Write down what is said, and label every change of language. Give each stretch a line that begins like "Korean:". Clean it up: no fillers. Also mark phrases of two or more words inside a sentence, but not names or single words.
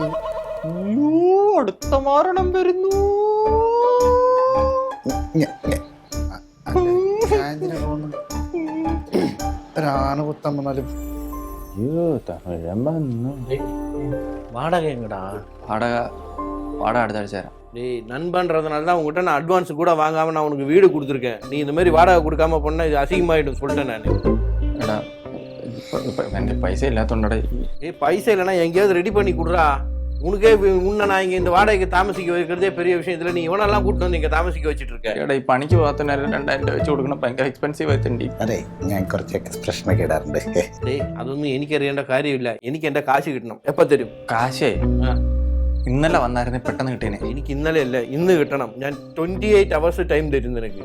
Malayalam: അടുത്ത മാരണം വരുന്നു. ഒരാന കുത്താൻ വന്നാലും വാടക എങ്ങടാ?
Tamil: வாடகை அடுத்த ஆഴ്ച தரேன். டேய், நண்பன்றதுனால தான் உங்ககிட்ட நான் அட்வான்ஸ் கூட வாங்காமல் நான் உனக்கு வீடு கொடுத்துருக்கேன். நீ இந்த மாதிரி வாடகை கொடுக்காம போனால் இது அசிங்கமாகிடும் சொல்லிட்டேன் நான்.
Malayalam: എടാ, ഇപ്പോ എന്ത പൈസ ഇല്ലാത്തോണ്ടാ.
Tamil: பைசா இல்லைனா எங்கேயாவது ரெடி பண்ணி கொடுறா. உனக்கே முன்ன நான் இங்கே இந்த வாடகைக்கு தாமசிக்க வைக்கிறதே பெரிய விஷயம். இதில் நீ இவனெல்லாம் கூப்பிட்டு வந்து இங்கே தாமசிக்க வச்சுட்டு இருக்க. ஏடா,
Malayalam: ഈ പണിക്ക് പോകാത്ത നേരം 2000 രൂപ വെച്ച് കൊടുക്കണം. ഭയങ്കര എക്സ്പെൻസീവ് ആയിട്ടുണ്ട്. അതെ, ഞാൻ കുറച്ച് എക്സ്പ്രഷനൊക്കെ ഇടാറുണ്ട്. ഡേയ്, അതൊന്നും എനിക്കറിയേണ്ട കാര്യമില്ല. എനിക്ക് എൻ്റെ കാശ് കിട്ടണം. എപ്പോൾ തരും കാശേ? ഇന്നലെ വന്നായിരുന്നേ പെട്ടെന്ന് കിട്ടിയേനെ. എനിക്ക് ഇന്നലെ അല്ല, ഇന്ന് കിട്ടണം. ഞാൻ 28
English: hours time
Malayalam: തരും നിനക്ക്.